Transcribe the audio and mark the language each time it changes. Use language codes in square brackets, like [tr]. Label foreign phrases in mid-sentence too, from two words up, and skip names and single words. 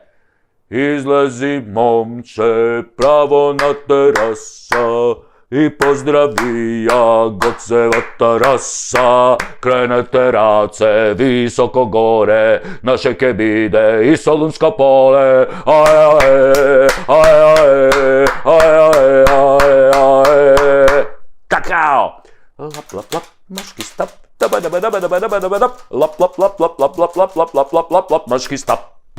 [mk] Излези, момче, право на тераса и поздрави ја Гоцевата раса. Кренете раце високо горе, наше ке биде и Солунско поле. Какао! Лап, лап, лап, машки стап. Лап, лап, лап, лап, лап, лап, лап, лап, лап, лап, лап, лап, лап, лап, машки стап.